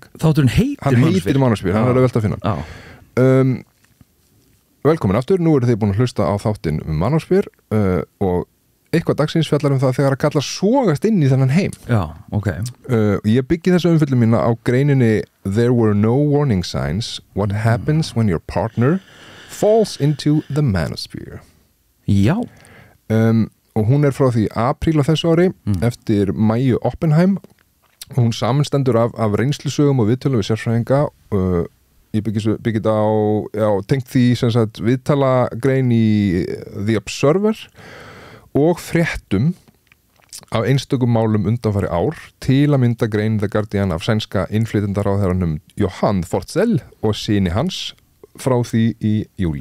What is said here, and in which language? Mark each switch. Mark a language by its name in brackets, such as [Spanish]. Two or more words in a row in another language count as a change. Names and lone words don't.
[Icelandic] Þátturinn heitir manásfýr hann er auðvelt að finna Velkomin aftur, nú eru þið búin að hlusta á þáttinn manásfýr og eitthvað dagsins fjallar það þegar að kalla sogast inn í þennan heim Já, ok Ég byggi þessu umfjöllum mína á greininni There were no warning signs What happens when your partner falls into the manosphere Já og hún er frá því apríl á þessu ári eftir Mæju Oppenheim og hún samanstendur af reynslusögum og viðtölum við sérfræðinga ég byggi þetta á tengt því sem sagt viðtalagrein í The Observer og fréttum af einstökum málum undanfari ár til að mynda grein The Guardian af sænska innflytjendaráðherranum Johan Forssell og syni hans frá því í júli.